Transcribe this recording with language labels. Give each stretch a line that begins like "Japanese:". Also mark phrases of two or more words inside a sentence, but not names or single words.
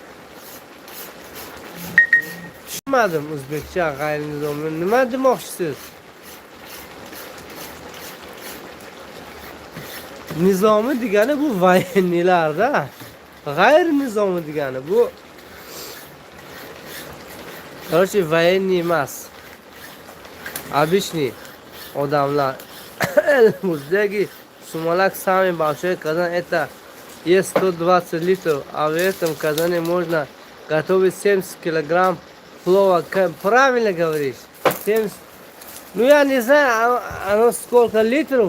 Uzbek: Tushunmadim o'zbekcha g'ayri-nizomiyon nima demoqchisiz? Nizomi degani bu voyennilarda. G'ayri nizomi degani bu.
Russian: Короче, военный
Uzbek: emas. Обычный odamlar.
Russian: Муздеги сумалак самый большой казан это есть 120 литров, а в этом казане можно готовить 70 килограмм плова. Правильно говоришь? 70. Ну я не знаю, оно сколько литров.